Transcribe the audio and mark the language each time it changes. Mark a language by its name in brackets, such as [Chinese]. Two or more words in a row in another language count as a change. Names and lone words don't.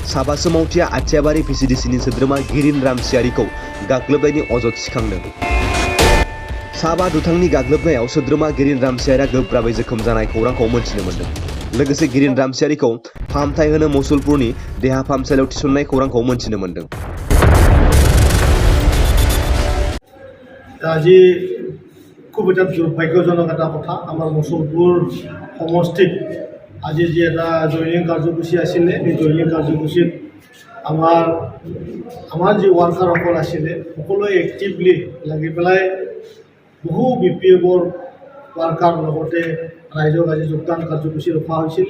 [Bodo] साबासो मावथिया आथियाबारि भिसिडिसिनि सोद्रोमा गिरिन रामसियारिखौ गाग्लोबनायनि अजद थिखांदों। साबा दुथांनि गाग्लोबनायाव सोद्रोमा गिरिन रामसियारिया गोब्राबै जोखोम जानाय खौरांखौ मोनथिनो मोन्दों। लोगोसे गिरिन रामसियारिखौ फाहामथाय होनो मुसलपुरनि देहा फाहामसालियाव थिसननाय खौरांखौ मोनथिनो मोन्दों। [Assamese] আজি খুব এটা দুৰ্ভাগ্যজনক এটা কথা। আমাৰ মুছলপুৰ সমষ্টিত আজি যি এটা জইনিং কাৰ্যসূচী আছিলে, এই জইনিং কাৰ্যসূচীত আমাৰ যি ৱাৰ্কাৰসকল আছিলে সকলোৱে এক্টিভলি লাগি পেলাই বহু বিপিএফৰ ৱাৰ্কাৰ লগতে ৰাইজক আজি যোগদান কাৰ্যসূচী ৰখা হৈছিলে।